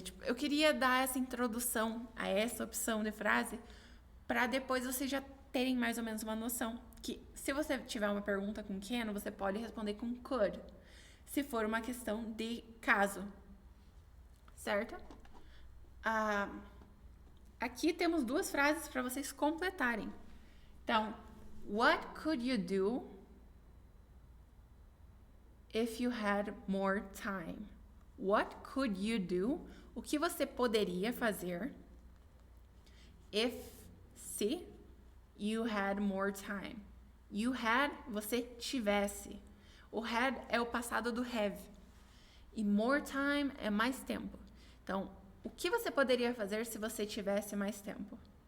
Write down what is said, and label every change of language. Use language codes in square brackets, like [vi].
[pt] Tipo, eu queria dar essa introdução a essa opção de frase para depois vocês já terem mais ou menos uma noção. Que se você tiver uma pergunta com can, você pode responder com could. Se for uma questão de caso. Certo? Aqui temos duas frases para vocês completarem. [en] Então, what could you do if you had more time? What could you do? [pt] O que você poderia fazer se [en] you had more time? [pt] You had, você tivesse. O had é o passado do have. E more time é mais tempo. Então, o que você poderia fazer se você tivesse mais tempo?